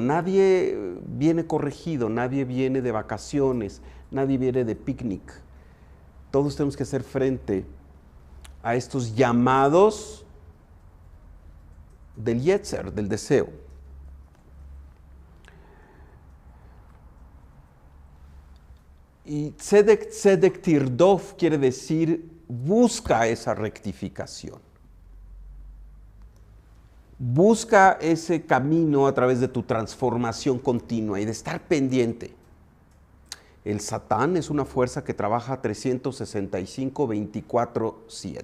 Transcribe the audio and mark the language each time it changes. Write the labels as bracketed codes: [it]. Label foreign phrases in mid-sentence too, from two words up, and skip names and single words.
[es] Nadie viene corregido, nadie viene de vacaciones, nadie viene de picnic. Todos tenemos que hacer frente a estos llamados del yetzer, del deseo. Y [he] צדק, צדק תרדוף [es] quiere decir busca esa rectificación. Busca ese camino a través de tu transformación continua y de estar pendiente. El Satán es una fuerza que trabaja 365, 24/7.